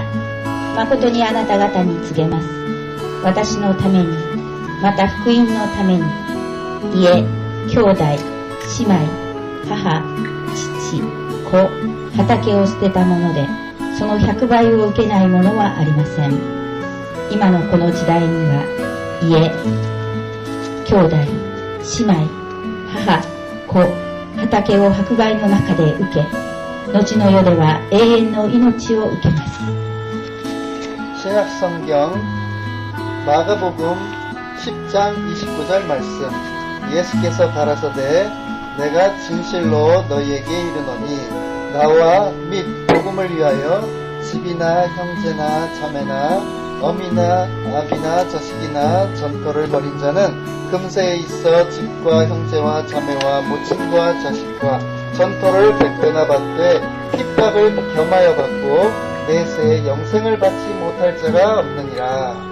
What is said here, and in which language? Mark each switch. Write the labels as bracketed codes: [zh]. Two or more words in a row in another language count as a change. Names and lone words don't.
[ja] 誠にあなた方に告げます。私のために、また福音のために、家、兄弟、姉妹、母、父、子、畑を捨てたもので、その100倍を受けないものはありません。今のこの時代には、家、兄弟、姉妹、母、子、畑を100倍の中で受け、後の世では永遠の命を受けます。 [ko] 신약성경 마가복음 10장 29절 말씀. 예수께서 가라사대 내가 진실로 너희에게 이르노니 나와 및 복음을 위하여 집이나 형제나 자매나 어미나 아비나 자식이나 전토를 벌인 자는 금세에 있어 집과 형제와 자매와 모친과 자식과 전토를 100배나 받되 핍박을 겸하여 받고 내세에 영생을 받지 못할 자가 없느니라.